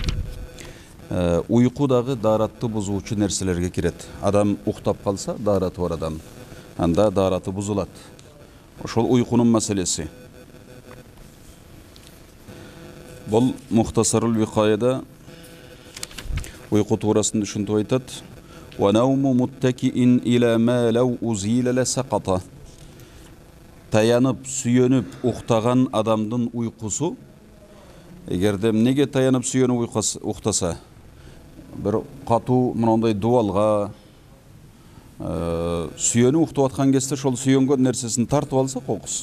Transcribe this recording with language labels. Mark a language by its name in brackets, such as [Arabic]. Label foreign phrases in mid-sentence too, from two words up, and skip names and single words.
[Kyrgyz] Уйку дагы дааратты бузуучу нерселерге кирет. Адам уктап калса, даараты бар адам. Анда даараты бузулат. Ошол уйкунун маселеси. Бұл Мухтасарул Викаяда уйку туурасында ушинтип айтат. [Arabic] ونوم متكئ إلى ما لو أزيل لسقط. [Kyrgyz] Таянып, сүйөнүп уктаган адамдын уйкусу, эгерде эмнеге таянып сүйөнүп уктаса, бир катуу мындай дуалга сүйөнүп уктап аткан кезде ошол сүйөнгөн нерсесин тартып алса, кокус.